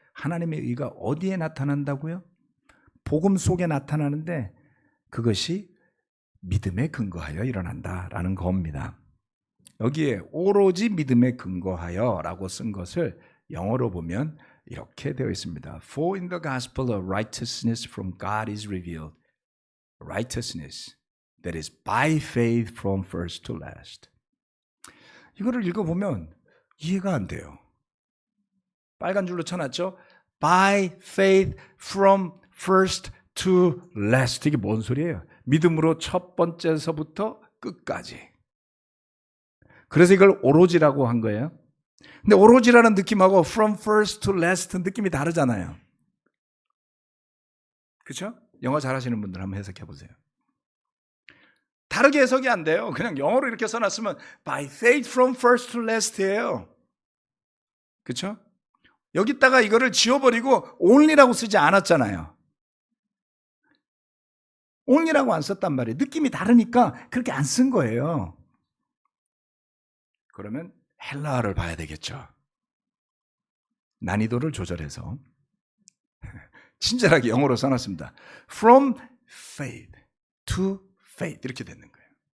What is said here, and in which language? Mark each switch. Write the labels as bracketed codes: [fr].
[ko] 하나님의 의가 어디에 나타난다고요? 복음 속에 나타나는데 그것이 믿음에 근거하여 일어난다라는 겁니다. 여기에 오로지 믿음에 근거하여 라고 쓴 것을 영어로 보면 이렇게 되어 있습니다. [en] For in the gospel of righteousness from God is revealed. Righteousness that is by faith from first to last. [ko] 이거를 읽어보면 이해가 안 돼요. 빨간 줄로 쳐놨죠? [en] By faith from first to last. [ko] 이게 뭔 소리예요? 믿음으로 첫 번째서부터 끝까지. 그래서 이걸 오로지라고 한 거예요. 근데 오로지라는 느낌하고 [en] from first to last [ko] 느낌이 다르잖아요. 그렇죠? 영어 잘하시는 분들 한번 해석해 보세요. 다르게 해석이 안 돼요. 그냥 영어로 이렇게 써놨으면 [en] by faith from first to last예요. [ko] 그렇죠? 여기다가 이거를 지워버리고 only라고 쓰지 않았잖아요. only라고 안 썼단 말이에요. 느낌이 다르니까 그렇게 안 쓴 거예요. 그러면 헬라어를 봐야 되겠죠. 난이도를 조절해서 친절하게 영어로 써놨습니다. [en] From faith to faith [ko] 이렇게 되는 거예요.